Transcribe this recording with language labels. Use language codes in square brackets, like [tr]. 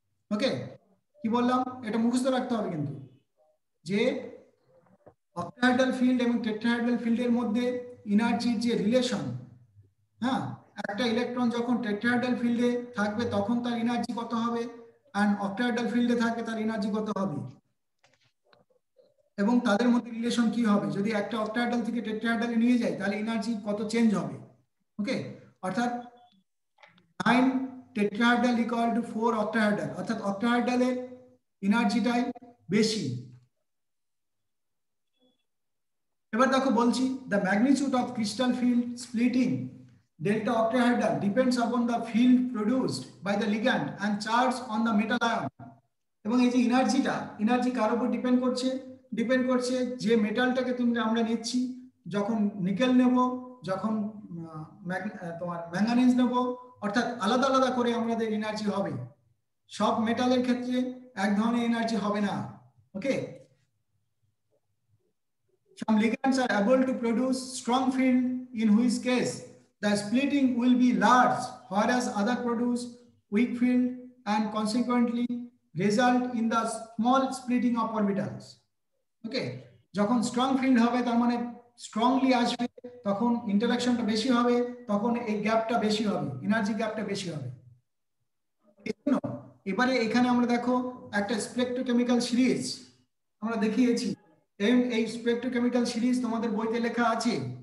[bn] ওকে, কি বললাম, এটা মুখস্থ রাখতে হবে কিন্তু, যে অক্টাহেড্রাল ফিল্ড এবং টেট্রাহেড্রাল ফিল্ডের মধ্যে এনার্জির যে রিলেশন, হ্যাঁ, একটা ইলেকট্রন যখন টেট্রাহেড্রাল ফিল্ডে থাকবে তখন তার এনার্জি কত হবে, আর অক্টাহেড্রাল ফিল্ডে থাকবে তার এনার্জি কত হবে, এবং তাদের মধ্যে রিলেশন কি হবে। যদি একটা অক্টাহেড্রাল থেকে টেট্রাহেড্রালে নিয়ে যায় তাহলে এনার্জি কত চেঞ্জ হবে। ওকে, অর্থাৎ 9 টেট্রাহেড্রাল ইকুয়াল টু 4 অক্টাহেড্রাল, অর্থাৎ অক্টাহেড্রালের এনার্জিটাই বেশি। এবার দেখো বলছি, [en] The magnitude of crystal field splitting delta octahedral depends upon the field produced by the ligand and charge on the metal ion। [bn] এবং এই যে এনার্জি কার উপর ডিপেন্ড করছে যে মেটালটাকে আমরা নিচ্ছি, যখন নিকেল নেব, যখন তোমার ম্যাঙ্গানিজ নেব, অর্থাৎ আলাদা আলাদা করে আমাদের এনার্জি হবে। সব মেটালের ক্ষেত্রে এক ধরনের এনার্জি হবে না। [en] Okay, some ligands are able to produce strong field, in which case the splitting will be large, whereas other produce weak field and consequently result in the small splitting of orbitals। [bn] ওকে, যখন strong field হবে তার মানে strongly আসবে, তখন ইন্টারঅ্যাকশনটা বেশি হবে, তখন এই গ্যাপটা বেশি হবে, এনার্জি গ্যাপটা বেশি হবে। এবারে এখানে আমরা দেখো একটা স্পেকট্রোকেমিক্যাল সিরিজ আমরা দেখিয়েছি, এই স্পেকট্রোকেমিক্যাল সিরিজ তোমাদের বইতে লেখা আছে।